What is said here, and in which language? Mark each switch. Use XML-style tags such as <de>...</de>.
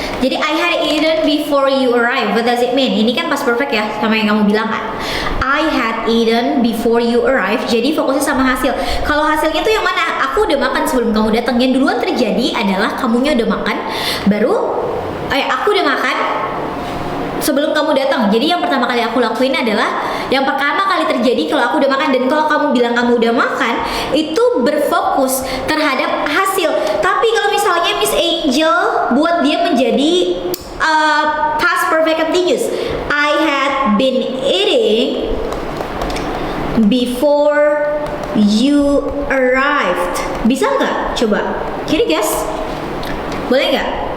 <id>Jadi</id> <en>I had eaten before you arrive. What does it mean?</en> <id>Ini kan past perfect ya, sama yang kamu bilang kan.</id> <en>I had eaten before you arrive.</en> <id>Jadi fokusnya sama hasil. Kalau hasilnya tuh yang mana? Aku udah makan sebelum kamu datang. Yang duluan terjadi adalah kamunya udah makan, baru aku udah makan sebelum kamu datang. Jadi yang pertama kali aku lakuin adalah yang pertama kali terjadi kalau aku udah makan. Dan kalau kamu bilang kamu udah makan, itu berfokus terhadap hasil. Tapi kalau misalnya Miss Angel buat dia menjadi</id> <en>past perfect continuous, I had been eating before you arrived.</en> <id>Bisa nggak? Coba.</id> <en>Can you guess?</en> <id>Boleh nggak?</id>